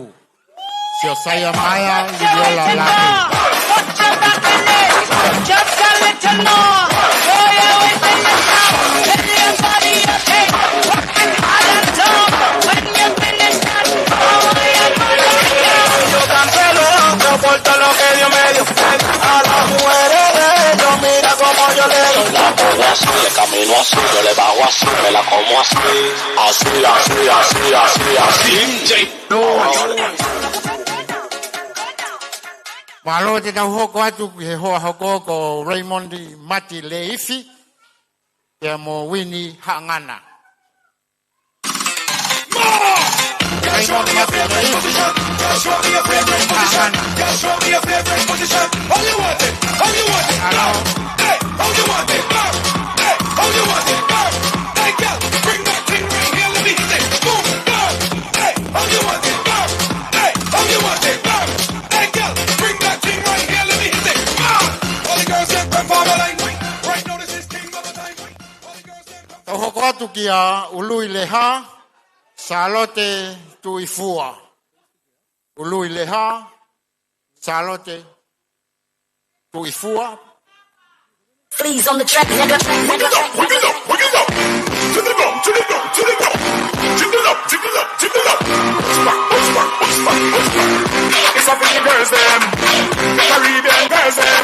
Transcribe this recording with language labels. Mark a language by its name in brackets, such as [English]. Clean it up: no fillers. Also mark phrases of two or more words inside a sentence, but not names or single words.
[English] Siosaya Maya Liliola Latu. Just a little more. Oh, yeah, within the house. Tell your body okay. Working hard and dumb. When you finish that, oh, yeah, [Spanish] yo cancelo por todo lo que Dios me dio. A las mujeres de ellos, mira como yo le doy la polla así, le camino así, yo le bajo así, me la como así, así, así, así, así, [Tongan] Malo te tau hoko atu he hoa hoko ko Raymond Mati Leifi te mo Winnie Hangana. Raymond Mati Leifi Hangana. [English] How you want it? How you want it? Hello. Hey, how you want it? Hey, how you want it? Hey, girl, bring that thing right here. Let me hit it. Boom, boom. Hey, how you want it? Hey, how you want it? Hey, girl, bring that thing right here. Let me hit it. All the girls get from farmer line. Right now this is king of the time. All the girls get from. [Tongan] Tau hoko atu ki a ului leha, salote tuifua. Ului leha, salote tuifua. [English] Please on the track, nigga. Wiggle up. To the ground. Jiggle up. What's back. It's up in the girls, them. The Caribbean girls, them.